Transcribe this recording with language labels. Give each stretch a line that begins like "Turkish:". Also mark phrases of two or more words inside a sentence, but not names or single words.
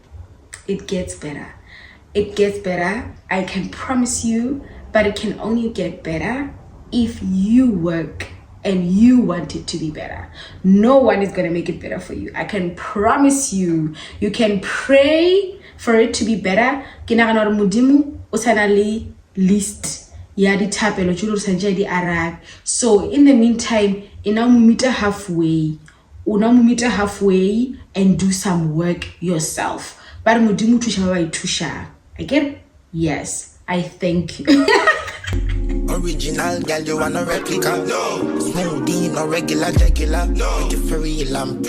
English: I can promise you, but it can only get better if you work and you want it to be better. No one is gonna make it better for you. I can promise you. You can pray for it to be better.
Northern Sotho: List ya dithapelo tšo sa ntša di arabe.
English: So in the meantime, una mo meet halfway and do some work yourself.
Northern Sotho: But modimo thuša ba ithusha.
English: I get, yes, I thank you. Original girl, you want a replica? No. Smoothie, no regular. No. Make it for real,